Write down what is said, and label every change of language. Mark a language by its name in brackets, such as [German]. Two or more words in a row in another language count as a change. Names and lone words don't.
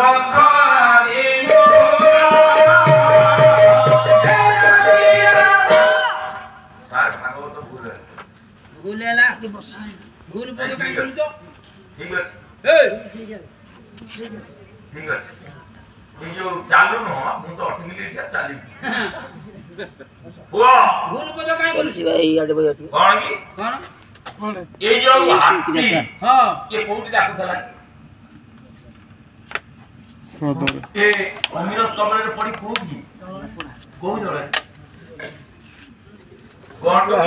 [Odia] ଭୁଲ ହେଲା ଭୁଲ ପଦ କାଇଁ କରୁଛ ଠିକ ଅଛି ଠିକ ଅଛି ଏଇ ଯେ ଚାଲୁ ନୟ ମୁଁ ତ ଅଟୋମେଟିକ ଚାଲିବି ପୁଅ ଭୁଲ ପଦ କାଇଁ କରୁଛ କଣ କି କଣ এই ଯୋଉ ହାତୀ ହଁ ଏ କୋଉଠି ଡାକୁଥିଲା ଏ ଅମିର କବଳରେ ପଡି କୋଉଠି କୋଉ ଜଳରେ ଗଣ୍ଡୁକି